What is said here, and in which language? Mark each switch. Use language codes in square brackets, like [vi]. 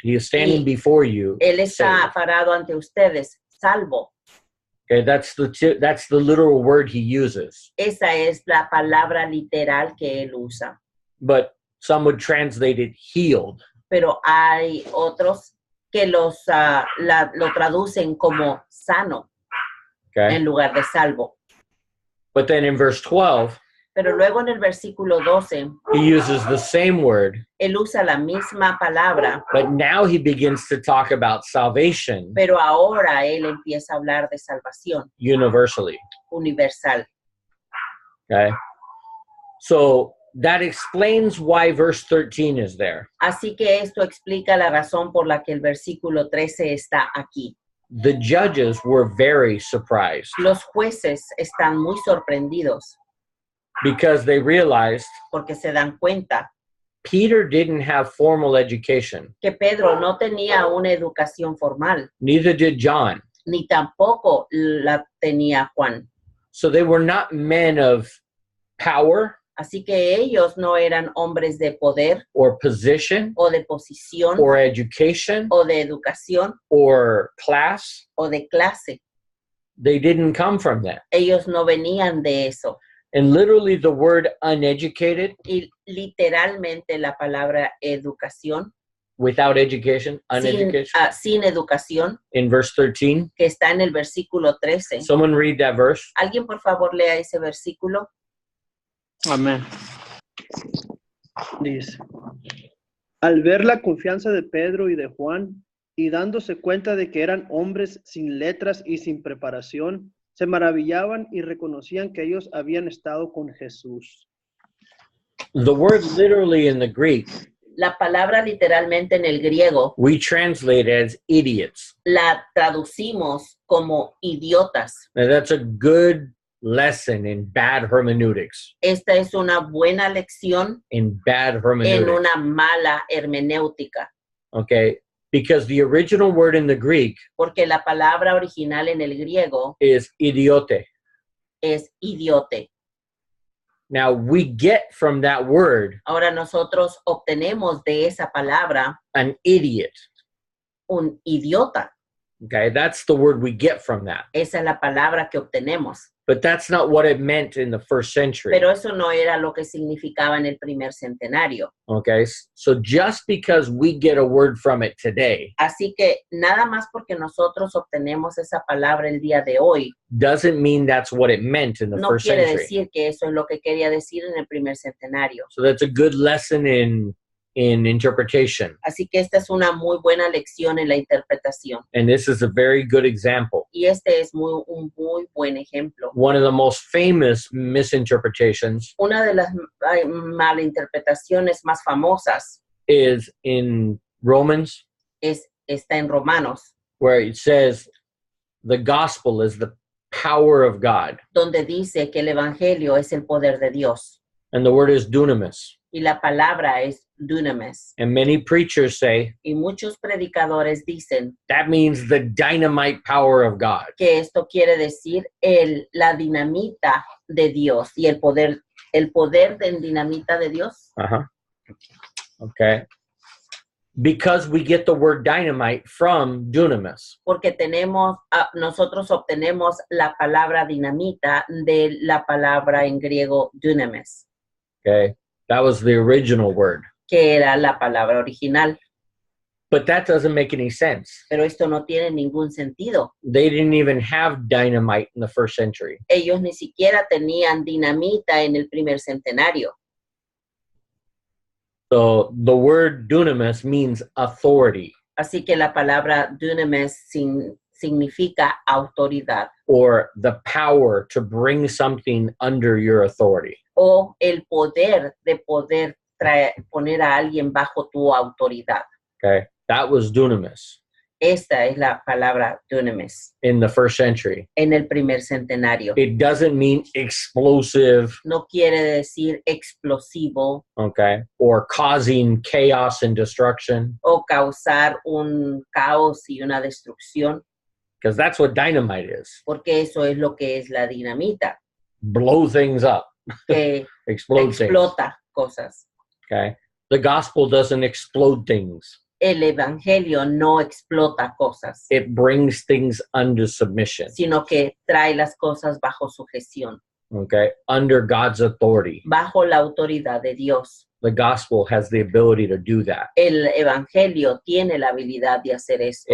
[en] He is standing before you. [es] Él está [en] saved. [es] parado ante ustedes, salvo. [en] Okay, that's the literal word he uses. [es] Esa es la palabra literal que él usa. [en] But some would translate it healed. [es] Pero hay otros que lo traducen como sano [en] Okay. [es] en lugar de salvo. [en] But then in verse 12, [es] Pero luego en el versículo 12, [en] he uses the same word, [es] él usa la misma palabra, [en] but now he begins to talk about salvation [es] pero ahora él empieza a hablar de salvación [en] universally. [es] universal. [en] Okay. So that explains why verse 13 is there. [es] Así que esto explica la razón por la que el versículo 13 está aquí. [en] The judges were very surprised [es] Los jueces están muy sorprendidos [en] because they realized [es] porque se dan cuenta [en] Peter didn't have formal education. [es] que Pedro no tenía una educación formal, [en] Neither did John. [es] ni tampoco la tenía Juan. [en] So they were not men of power [es] Así que ellos no eran hombres de poder [en] or position [es] o de posición [en] or education [es] o de educación [en] or class. [es] o de clase. [en] They didn't come from that. [es] Ellos no venían de eso. [en] And literally the word uneducated, [es] Y literalmente la palabra educación, [en] without education, uneducation, [es] sin educación, [en] in verse 13. [es] que está en el versículo 13. [en] Someone read that verse. [es] ¿Alguien por favor lea ese versículo? Amén. Dice, al ver la confianza de Pedro y de Juan, y dándose cuenta de que eran hombres sin letras y sin preparación, se maravillaban y reconocían que ellos habían estado con Jesús. [en] The word literally in the Greek, [es] La palabra literalmente en el griego [en] we translate as idiots. [es] la traducimos como idiotas. [en] Now that's a good lesson in bad hermeneutics. [es] Esta es una buena lección [en] In bad [es] en [en] hermeneutics. [es] una mala hermenéutica, [en] Okay? Because the original word in the Greek [es] porque la palabra original en el griego [en] is idiote. [es] es idiote. [en] Now we get from that word [es] Ahora nosotros obtenemos de esa palabra [en] an idiot. [es] un idiota. [en] Okay? That's the word we get from that. [es] Esa es la palabra que obtenemos. [en] But that's not what it meant in the first century. [es] Pero eso no era lo que significaba en el primer centenario. [en] Okay? So just because we get a word from it today [es] Así que nada más porque nosotros obtenemos esa palabra el día de hoy, [en] doesn't mean that's what it meant in the [es] no [en] first [es] quiere [en] century. [es] decir que eso es lo que quería decir en el primer centenario. [en] So that's a good lesson in interpretation. [es] Así que esta es una muy buena lección en la interpretación. [en] And this is a very good example. [es] Y este es un muy buen ejemplo. [en] One of the most famous misinterpretations [es] Una de las malinterpretaciones más famosas [en] is in Romans, [es] está en Romanos, [en] where it says the gospel is the power of God. [es] donde dice que el evangelio es el poder de Dios [en] And the word is dunamis. [es] y la palabra es dunamis. [en] And many preachers say [es] Y muchos predicadores dicen [en] that means the dynamite power of God. [es] que esto quiere decir la dinamita de Dios y el poder de dinamita de Dios. [en] Uh-huh. Okay. Because we get the word dynamite from dunamis. [es] Porque nosotros obtenemos la palabra dinamita de la palabra en griego dunamis, [en] Okay. That was the original word. [es] que era la palabra original. [en] But that doesn't make any sense. [es] Pero esto no tiene ningún sentido. [en] They didn't even have dynamite in the first century. [es] Ellos ni siquiera tenían dinamita en el primer centenario. [en] So the word dunamis means authority [es] Así que la palabra dunamis significa autoridad [en] or the power to bring something under your authority. [es] o el poder de poder poner a alguien bajo tu autoridad. [en] Okay. That was dunamis [es] Esta es la palabra dunamis [en] in the first century. [es] en el primer centenario. [en] It doesn't mean explosive, [es] No quiere decir explosivo [en] okay, or causing chaos and destruction, [es] o causar un caos y una destrucción, [en] because that's what dynamite is. [es] porque eso es lo que es la dinamita, [en] Blow things up, [es] que [en] explode things. [es] explota cosas. [en] Okay. The gospel doesn't explode things. [es] El evangelio no explota cosas, [en] It brings things under submission, [es] sino que trae las cosas bajo sujeción, [en] okay, under God's authority. [es] bajo la autoridad de Dios. [en] The gospel has the ability to do that. [es] El evangelio tiene la habilidad de hacer esto,